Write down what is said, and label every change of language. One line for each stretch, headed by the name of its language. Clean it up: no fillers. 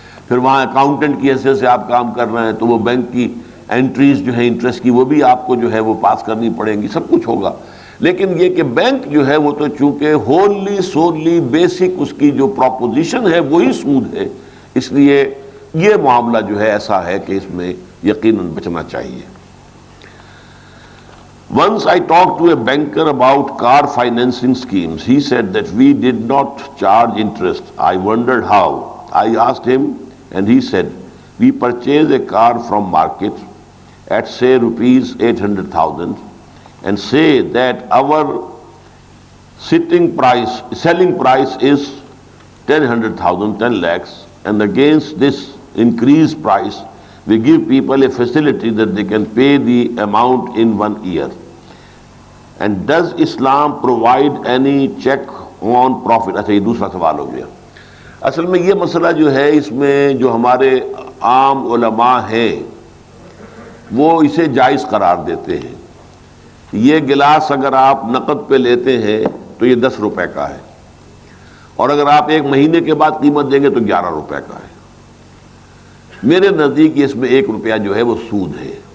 Urdu: پھر وہاں اکاؤنٹنٹ کی حیثیت سے آپ کام کر رہے ہیں تو وہ بینک کی انٹریز جو ہے انٹرسٹ کی وہ بھی آپ کو جو ہے وہ پاس کرنی پڑیں گی، سب کچھ ہوگا۔ لیکن یہ کہ بینک جو ہے وہ تو چونکہ ہوللی سوللی بیسک اس کی جو پروپوزیشن ہے وہی سود ہے، اس لیے یہ معاملہ جو ہے ایسا ہے کہ اس میں یقیناً بچنا چاہیے۔
English: Once I talked to a banker about car financing schemes. He said that we did not charge interest. I wondered how. I asked him and he said, we purchase a car from market at say rupees 800,000 and say that our selling price is 10 lakhs, and against this increased price we give people a facility that they can pay the amount in 1 year. And does Islam provide any check on profit?
Urdu: اچھا یہ دوسرا سوال ہو گیا۔ اصل میں یہ مسئلہ جو ہے اس میں جو ہمارے عام علماء ہیں وہ اسے جائز قرار دیتے ہیں۔ یہ گلاس اگر آپ نقد پہ لیتے ہیں تو یہ 10 روپے کا ہے، اور اگر آپ 1 مہینے کے بعد قیمت دیں گے تو 11 روپے کا ہے۔ میرے نزدیک اس میں 1 روپیہ جو ہے وہ سود ہے۔